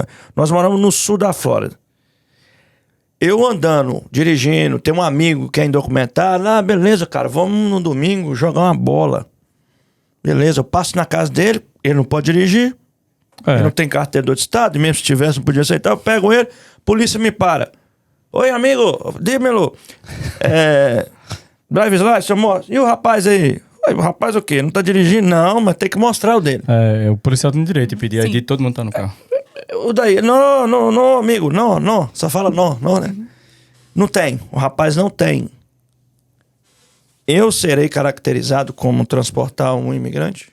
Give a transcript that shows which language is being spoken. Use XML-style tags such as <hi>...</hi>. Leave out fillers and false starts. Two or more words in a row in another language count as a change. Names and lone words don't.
<pt>Nós moramos no sul da Flórida. Eu andando, dirigindo, tem um amigo que é indocumentado. Beleza, cara, vamos no domingo jogar uma bola. Beleza, eu passo na casa dele, ele não pode dirigir. Ele não tem carteira do outro estado, e mesmo se tivesse, não podia aceitar. Eu pego ele, polícia me para. Oi, amigo,</pt> <en>dímelo. Driver's license,</en> <pt>eu mostro. E o rapaz aí? O rapaz o quê? Não tá dirigindo? Não, mas tem que mostrar o dele. O policial tem direito de pedir ID, todo mundo tá no carro. O daí, não, amigo, não. Só fala não, né? Não tem, o rapaz não tem. Eu serei caracterizado como transportar um imigrante?</pt>